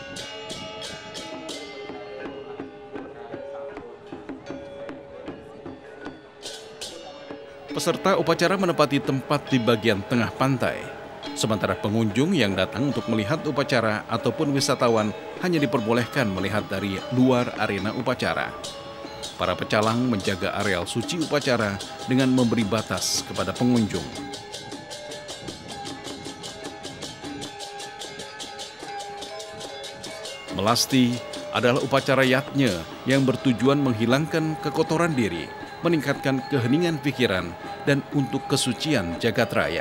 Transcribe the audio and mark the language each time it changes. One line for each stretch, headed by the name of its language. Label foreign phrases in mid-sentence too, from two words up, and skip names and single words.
Indonesian: Peserta upacara menempati tempat di bagian tengah pantai, sementara pengunjung yang datang untuk melihat upacara ataupun wisatawan hanya diperbolehkan melihat dari luar arena upacara. Para pecalang menjaga areal suci upacara dengan memberi batas kepada pengunjung. Melasti adalah upacara yatnya yang bertujuan menghilangkan kekotoran diri, meningkatkan keheningan pikiran, dan untuk kesucian jagat raya.